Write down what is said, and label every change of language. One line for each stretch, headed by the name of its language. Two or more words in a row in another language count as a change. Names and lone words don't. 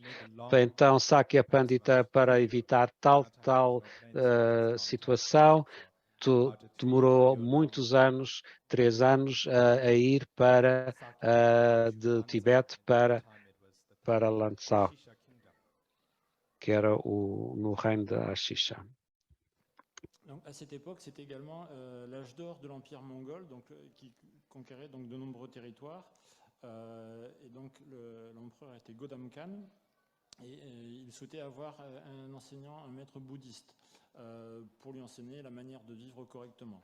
Portuguese: Então, Sakya Pandita, para evitar tal situação, demorou muitos anos, 3 anos, a ir de Tibete para Lanzhou, que era no reino de Ashisha.
French: Donc, à cette époque, c'était également l'âge d'or de l'Empire mongol, qui conquérait donc, de nombreux territoires. Et donc l'empereur était Godam Khan, et il souhaitait avoir un enseignant, un maître bouddhiste, pour lui enseigner la manière de vivre correctement.